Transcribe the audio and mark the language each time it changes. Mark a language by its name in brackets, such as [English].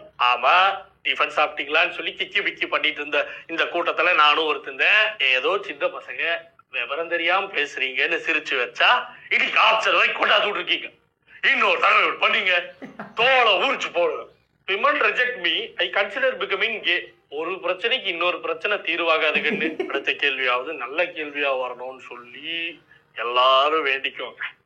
[Tamil] ஆமா, டிஃபன் சாப்பிட்டீங்களான்னு சொல்லி கிக்கி பிக்கி பண்ணிட்டு இருந்த இந்த கூட்டத்துல நானும் ஒருத்தந்தேன். ஏதோ சின்ன பசங்க விவரம் தெரியாம பேசுறீங்கன்னு சிரிச்சு வச்சா இன்னைக்கு ஆப்ஷன் வரை கொண்டாந்து இருக்கீங்க. இன்னொரு தடவை பண்ணீங்க, தோலை ஊறிச்சு போடுவேன். [English] Women reject me, I consider becoming gay. [Tamil] ஒரு பிரச்சனைக்கு இன்னொரு பிரச்சனை தீர்வாகாதுன்னு அடுத்த கேள்வியாவது நல்ல கேள்வியா வரணும்னு சொல்லி எல்லாரும் வேண்டிக்கோங்க.